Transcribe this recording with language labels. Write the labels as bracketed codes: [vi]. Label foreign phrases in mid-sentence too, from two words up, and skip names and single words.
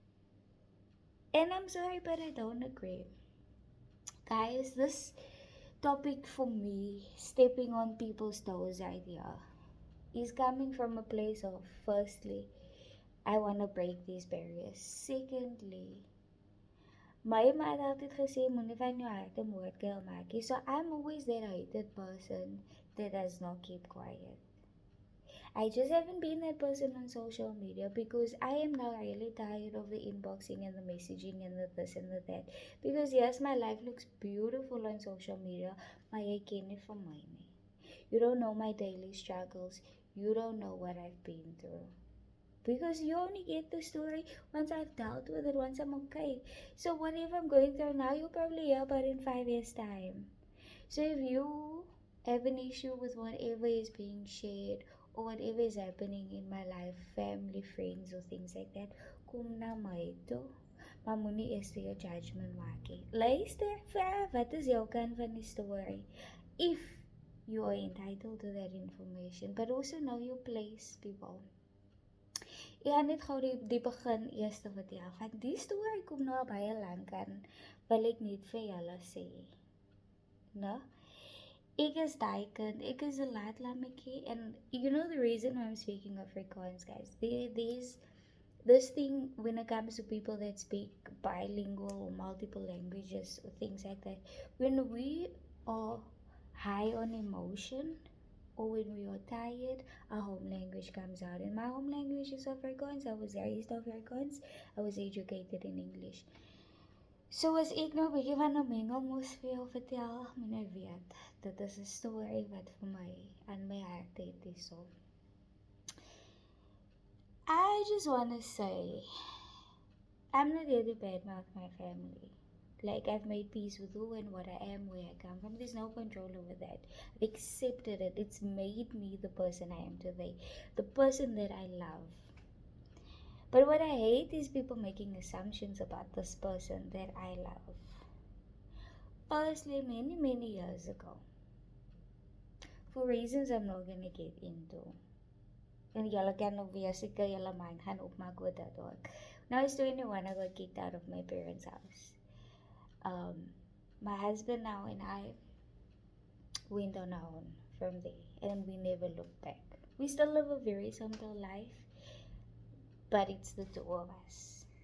[en] And I'm sorry, but I don't agree. Guys, this topic for me, stepping on people's toes idea, is coming from a place of, firstly, I want to break these barriers. Secondly, [af] my ma het altyd gesê, moenie van jou hart 'n moordkuil maak nie. [en] So I'm always that hated person that does not keep quiet. I just haven't been that person on social media because I am now really tired of the inboxing and the messaging and the this and the that. Because yes, my life looks beautiful on social media, [af] maar jy ken nie vir my nie. [en] You don't know my daily struggles. You don't know what I've been through. Because you only get the story once I've dealt with it, once I'm okay. So whatever I'm going through now, you'll probably hear about it in 5 years' time. So if you have an issue with whatever is being shared or whatever is happening in my life, family, friends or things like that, [af] kom na my toe. Maar moenie eers jou judgment maak nie. Luister, vra wat is jou kant van die story? [en] If you are entitled to that information, but also know your place, people. [af] Ek gaan net gou die begin eers vertel. Van die story kom nou baie lank aan, wil ek net vir julle sê. No? Ek is die kind, ek is 'n laat lammetjie, [en] and you know the reason why I'm speaking Afrikaans, guys. There's this thing when it comes to people that speak bilingual or multiple languages or things like that. When we are high on emotion, or when we are tired, our home language comes out. And my home language is Afrikaans. I was raised Afrikaans. I was educated in English. [af] So as ek nou 'n bietjie van 'n mengelmoes vir jou vertel, moet jy weet, dit is 'n storie wat vir my aan my hart het hierso. [en] I just want to say, I'm not here to badmouth my family. Like, I've made peace with who and what I am, where I come from. There's no control over that. I've accepted it. It's made me the person I am today. The person that I love. But what I hate is people making assumptions about this person that I love. Firstly, many, many years ago, for reasons I'm not going to get into, [af] en julle kan nog weer seker julle mind gaan opmaak oor dit ook. [en] When I was 21, I got kicked out of my parents' house. My husband now and I went on our own from there, and we never looked back. We still live a very simple life, but it's the two of us.